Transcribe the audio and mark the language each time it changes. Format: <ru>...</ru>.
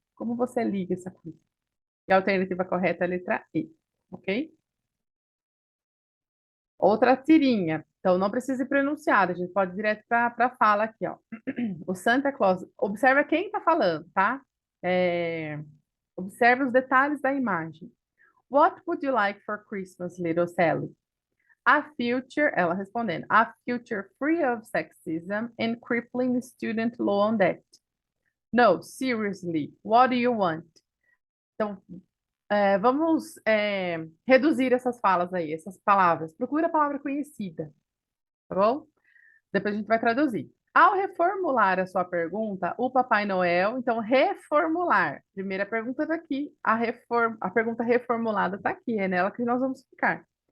<pt>Como você liga essa coisa? E a alternativa correta é a letra E, ok? Outra tirinha. Então, não precisa ir pronunciada, a gente pode ir direto para a fala aqui, ó. O Santa Claus. Observa quem está falando, tá? É, observe os detalhes da imagem.</pt> <en>What would you like for Christmas, little Sally? A future,</en> <pt>ela respondendo,</pt> <en>a future free of sexism and crippling student loan debt. No, seriously, what do you want?</en> <pt>Então, vamos reduzir essas falas aí, essas palavras. Procura a palavra conhecida, tá bom? Depois a gente vai traduzir. Ao reformular a sua pergunta, o Papai Noel, então, reformular. Primeira pergunta está aqui, a pergunta reformulada está aqui, é nela que nós vamos ficar.</pt>